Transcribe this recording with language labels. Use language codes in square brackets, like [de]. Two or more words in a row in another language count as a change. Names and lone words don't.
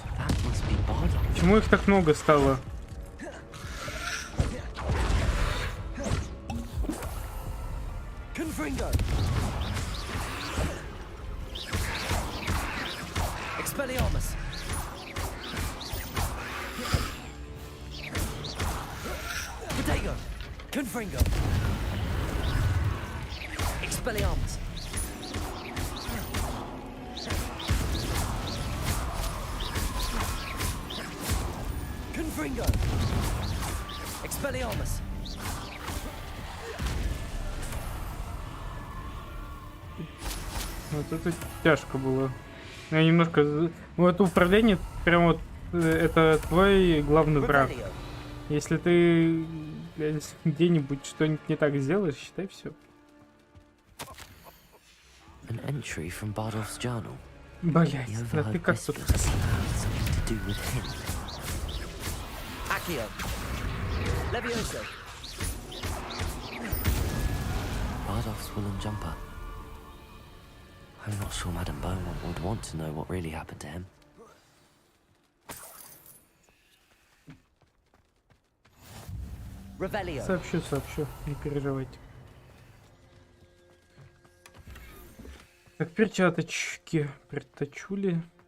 [ru] Почему их так много стало? Expelliarmus. Potato. Confringo. Expelliarmus. Confringo. Expelliarmus. Вот это тяжко было. Я немножко... Ну, это управление, прям вот, это твой главный враг. Если ты где-нибудь что-нибудь не так сделаешь, считай все. [en] An entry from Bardolph's journal. [ru] Блять, да ты как тут... Accio. [en] Levioso. Bardolph's woolen jumper. I'm not sure Madame Beaumont would want to know what really happened to him. [ru] Revelio. Сообщу, не переживайте. Так, перчаточки приточили.